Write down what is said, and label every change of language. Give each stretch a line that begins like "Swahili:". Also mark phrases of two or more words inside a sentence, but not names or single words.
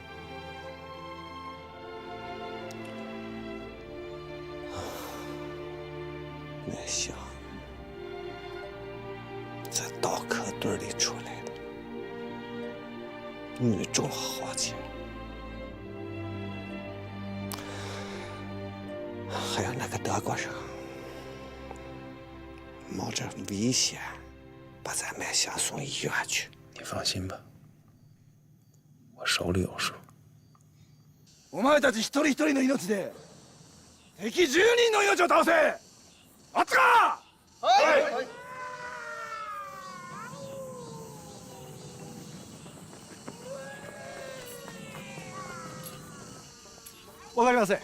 Chinese: 麦香在刀客堆里出来的，女中豪杰，还有那个德国人冒着危险把咱麦香送医院去。你放心吧，我手里有数。
Japanese: お前たち一人一人の命で敵10人の命を倒せ。あったか。はい。わかりません。